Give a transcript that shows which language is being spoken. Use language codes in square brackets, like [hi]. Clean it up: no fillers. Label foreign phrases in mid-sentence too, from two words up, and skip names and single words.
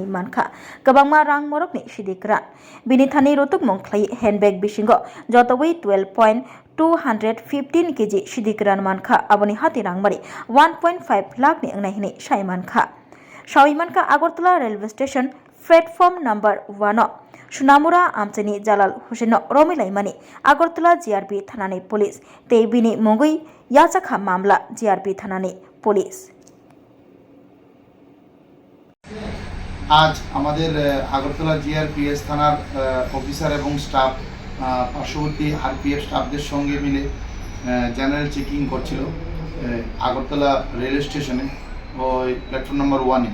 [trp] मानखा गोबांमा रां मरकनि सिदिकरा बिनि थानि रतुक मंख्लाय हेन्डबेग बिसिंग जतबै 12.215 केजि सिदिकरान मानखा आबनि हाति रांमारि 1.5 लाखनि अंनायहिनि साय मानखा शाविमानखा आगरतला [en] railway station platform number [trp] 1 सुनामुरा आमचनि जालाल हुसैन रमिलाइमानि आगरतला जीआरपी थानानि पुलिस ते बिनि मुगै याचाखा मामला जीआरपी थानानि पुलिस। [bn] आज আমাদের আগরতলা জিআরপিএস থানার অফিসার এবং স্টাফ পার্শ্ববর্তী আরপিএফ স্টাফদের সঙ্গে মিলে [en] general checking [bn] করছিল আগরতলা রেল স্টেশনে ওই [en] platform number [bn] 1-এ।